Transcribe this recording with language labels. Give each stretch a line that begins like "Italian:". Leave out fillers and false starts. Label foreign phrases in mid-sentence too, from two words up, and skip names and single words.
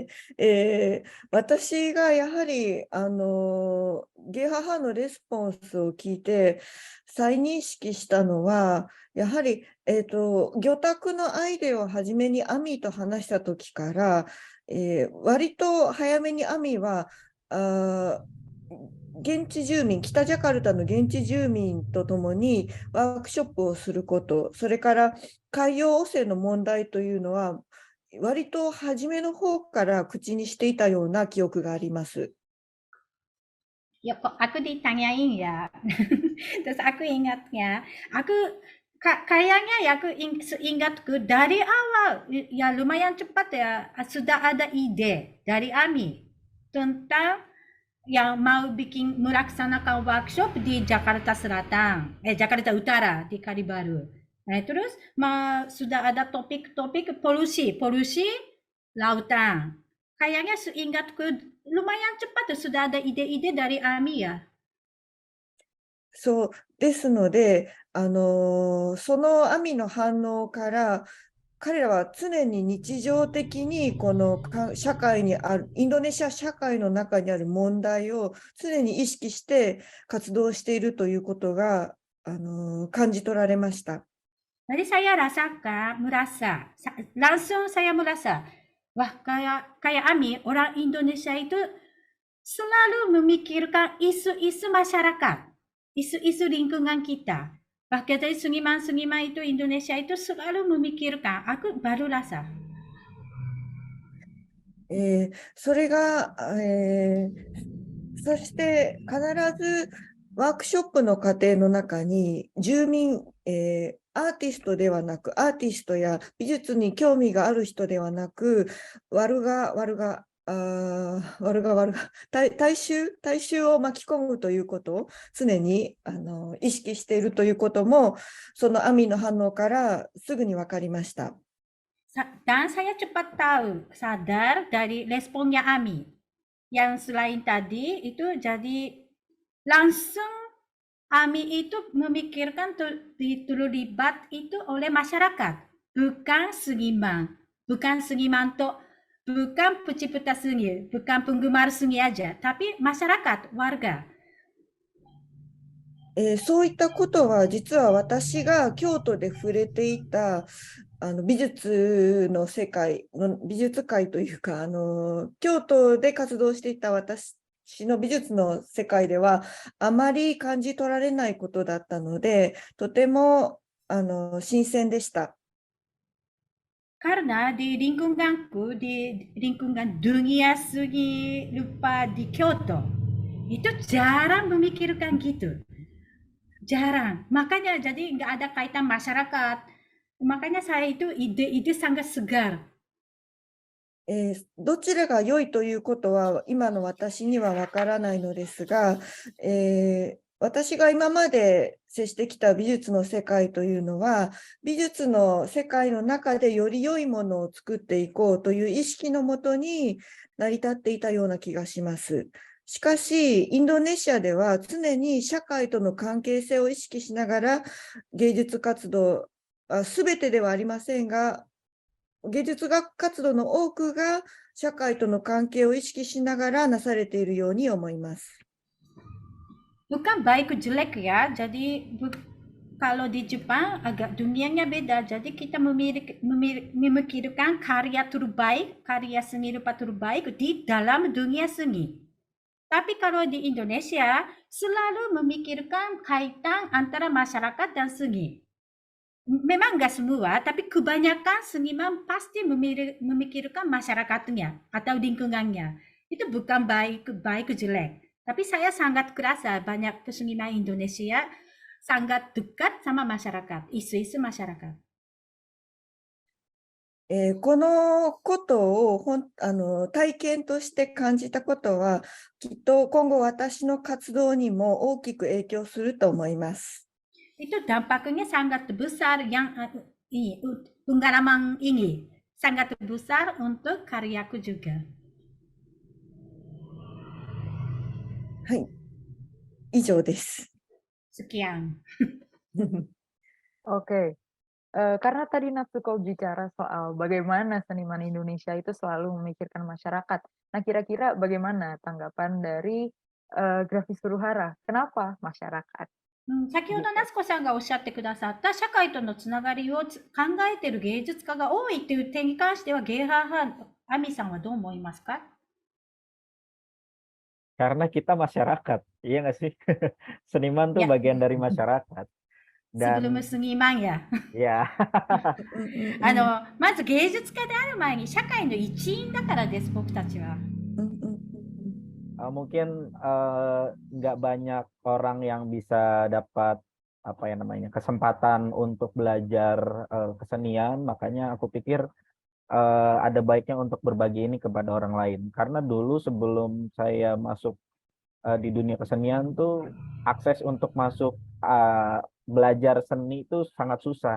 Japanese: 私がやはりゲハハのレスポンスを聞いて再認識したのは、やはり、魚拓のアイデアを初めにアミと話した時から、割と早めにアミは現地住民、北ジャカルタの現地住民とともにワークショップをすること、それから海洋汚染の問題というのは、割と初めの方から口にしていたような記憶があります。
Indonesian: Ya, kok aku ditanyain ya. Terus aku ingatnya, kayaknya ya aku seingatku dari awal ya lumayan cepat ya sudah ada ide dari Ami tentang yang mau melaksanakan workshop di Jakarta Selatan, Jakarta Utara di Kalibaru. Nah, terus sudah ada topik-topik polusi lautan. Kayaknya seingatku lumayan cepat sudah ada ide-ide dari Ami ya.
Japanese: そうですので、そのアミの反応から、彼らは常に日常的にこの社会にある、インドネシア社会の中にある問題を常に意識して活動しているということが、感じ取られました。
Indonesian: Jadi saya langsung saya merasa, wah kayak Ami, orang Indonesia itu selalu memikirkan isu-isu masyarakat, isu-isu lingkungan kita. Bahkan dari seniman-seniman itu Indonesia itu selalu memikirkan, aku baru rasa.
Japanese: それが、そして必ずワークショップの過程の中に住民、アーティストではなく、アーティストや美術に興味がある人ではなく、大衆を巻き込むということを常に意識しているということも、そのアミの反応からすぐに分かりました。
Indonesian: Dan saya cepat sadar dari responnya Ami. Yang selain tadi itu jadi langsung Ami itu memikirkan terlibat itu oleh masyarakat, bukan seniman, bukan pencipta seni, bukan penggemar seni aja, tapi masyarakat, warga.
Japanese: そういったことは実は私が京都で触れていた美術の世界の美術界というか京都で活動していた私の美術の世界ではあまり感じ取られないことだったのでとても新鮮でした。
Indonesian: Karena di lingkunganku, di lingkungan dunia seni rupa di Kyoto, itu jarang memikirkan gitu. Jarang. Makanya jadi nggak ada kaitan masyarakat. Makanya saya itu ide-ide sangat segar.
Japanese: どちらが良いということは今の私にはわからないのですが、私が今まで接してきた美術の世界というのは、美術の世界の中でより良いものを作っていこうという意識のもとに成り立っていたような気がします。しかし、インドネシアでは常に社会との関係性を意識しながら芸術活動、すべてではありませんが、芸術学活動の多くが社会との関係を意識しながらなされているように思います。
Indonesian: Bukan baik jelek ya, jadi kalau di Jepang agak dunianya beda, jadi kita memikirkan karya terbaik, karya seni rupa terbaik di dalam dunia seni. Tapi kalau di Indonesia selalu memikirkan kaitan antara masyarakat dan seni. memang nggak semua, tapi kebanyakan seniman pasti memikirkan masyarakatnya atau lingkungannya. Itu bukan baik jelek. Tapi saya sangat kerasa banyak seniman Indonesia sangat dekat sama masyarakat, isu-isu masyarakat.
Japanese: このことを体験として感じたことは、きっと今後私の活動にも大きく影響すると思います。
Indonesian: Itu dampaknya sangat besar yang ini pengalaman ini sangat besar untuk karyaku juga.
Japanese: はい、以上です。
Indonesian: Sekian. Oke, karena tadi Natsuko bicara soal bagaimana seniman Indonesia itu selalu memikirkan masyarakat. Nah, kira-kira bagaimana tanggapan dari Grafis Suruhara? Kenapa masyarakat?
Japanese: 先ほど
Indonesian: Gitu.
Japanese: 夏子さんがおっしゃってくださった社会とのつながりを考えている芸術家が多いという点に関しては、ゲイハーハン、アミさんはどう思いますか？
Indonesian: Karena kita masyarakat, iya nggak sih? Seniman tuh Ya, bagian dari masyarakat. sebelum Dan seniman ya. ya,
Japanese: まず芸術家である前に社会の一員だからです、僕たちは。
Indonesian: mungkin nggak banyak orang yang bisa dapat apa ya namanya kesempatan untuk belajar kesenian, makanya aku pikir ada baiknya untuk berbagi ini kepada orang lain. Karena dulu sebelum saya masuk di dunia kesenian tuh akses untuk masuk belajar seni itu sangat susah.